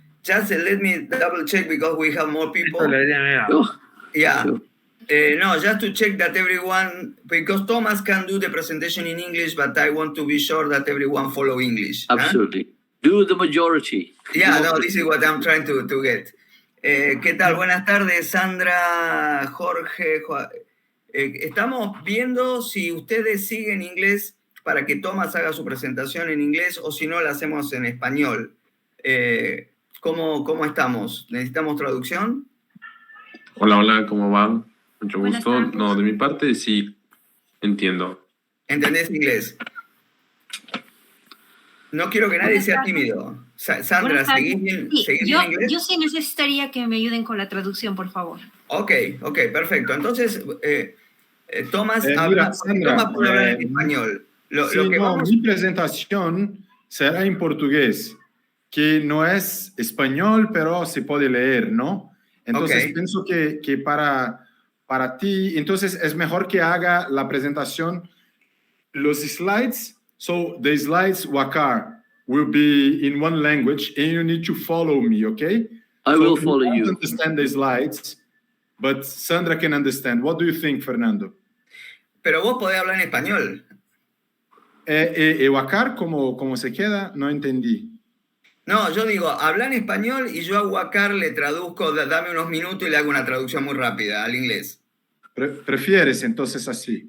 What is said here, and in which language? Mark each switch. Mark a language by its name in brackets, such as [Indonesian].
[English] Just let me double check because we have more people. Yeah. No, just to check that everyone, because Thomas can do the presentation in English, but I want to be sure that everyone follow English. Absolutely. Huh? Do the majority. Yeah, no, this is what I'm trying to get. [Spanish] ¿Qué tal? Buenas tardes, Sandra, Jorge. Estamos viendo si ustedes siguen inglés para que Thomas haga su presentación en inglés, o si no, la hacemos en español. ¿Cómo estamos? ¿Necesitamos traducción? Hola, ¿cómo van? Mucho gusto. No, de mi parte sí entiendo. ¿Entendés inglés? No quiero que nadie sea tímido. Sandra, ¿seguís bien inglés? Yo sí necesitaría que me ayuden con la traducción, por favor. Ok, perfecto. Entonces, Tomás puede hablar en español. Mi presentación será en portugués, que no es español, pero se puede leer, ¿no? Entonces, pienso que para ti, entonces es mejor que haga la presentación, los slides. [English] So the slides, Waqar, will be in one language, and you need to follow me, okay? I will follow you. I don't understand the slides, but Sandra can understand. What do you think, Fernando? [Spanish] Pero vos podés hablar en español. Waqar, ¿cómo se queda? No entendí. No, yo digo, habla en español y yo a Waqar le traduzco, dame unos minutos y le hago una traducción muy rápida al inglés. ¿Prefieres entonces así?